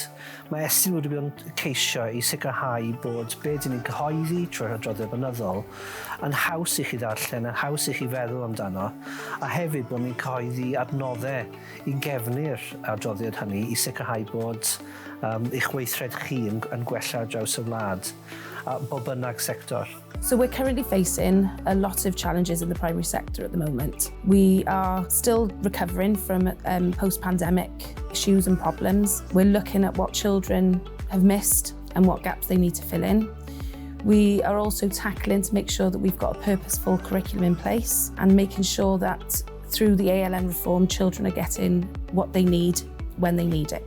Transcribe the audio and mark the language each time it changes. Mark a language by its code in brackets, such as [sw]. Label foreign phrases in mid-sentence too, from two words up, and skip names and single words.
[cy] Mae estyn wedi bod yn ceisio i sicrhau bod be dyn ni'n cyhoeddi trwy'r Adroddiad Blynyddol yn haws i chi ddarllen, yn haws i chi feddwl amdano, a hefyd bod ni'n cyhoeddi adnoddau i gefnu'r adroddiad hynny i sicrhau bod eich weithred chi yn gwella ar draws y wlad, bob bynnag sector. [en] So we're currently facing a lot of challenges in the primary sector at the moment. We are still recovering from post-pandemic issues and problems. We're looking at what children have missed and what gaps they need to fill in. We are also tackling to make sure that we've got a purposeful curriculum in place and making sure that through the ALN reform, children are getting what they need when they need it.